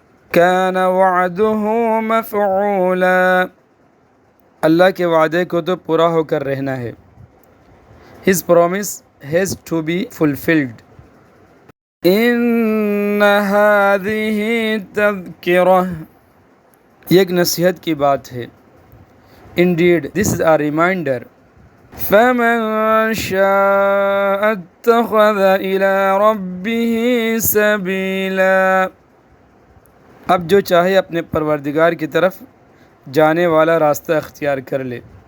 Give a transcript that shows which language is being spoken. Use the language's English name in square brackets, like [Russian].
[Arabic] كان وعده مفعولا، [Urdu] اللہ کے وعدے کو تو پورا ہو کر رہنا ہے. [English] His promise has to be fulfilled. [Arabic] إن هذه تذکرہ، [Urdu] یہ ایک نصیحت کی بات ہے. [English] Indeed, this is a reminder. [Arabic] فَمَنْ شَاءَ اتَّخَذَ إِلَى رَبِّهِ سَبِيلًا، [Urdu] اب جو چاہے اپنے پروردگار کی طرف جانے والا راستہ اختیار کر لے.